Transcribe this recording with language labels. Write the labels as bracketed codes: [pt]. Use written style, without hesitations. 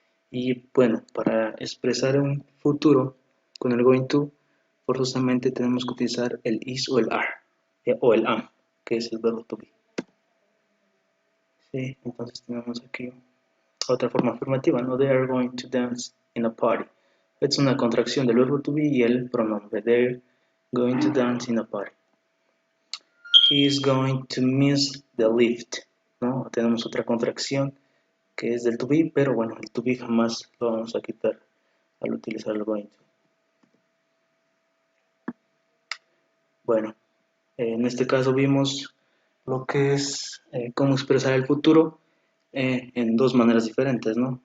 [es] Y bueno, para expresar un futuro con el going to, forzosamente tenemos que utilizar el is o el are, o el am, que es el verbo to be. Sí, entonces tenemos aquí otra forma afirmativa, ¿no? [en] They are going to dance in a party. [es] Es una contracción del verbo to be y el pronombre. [en] They're going to dance in a party. He is going to miss the lift, ¿no? [es] Tenemos otra contracción que es del to be, pero bueno, el to be jamás lo vamos a quitar al utilizar el going to. Bueno, en este caso vimos lo que es cómo expresar el futuro en dos maneras diferentes, ¿no?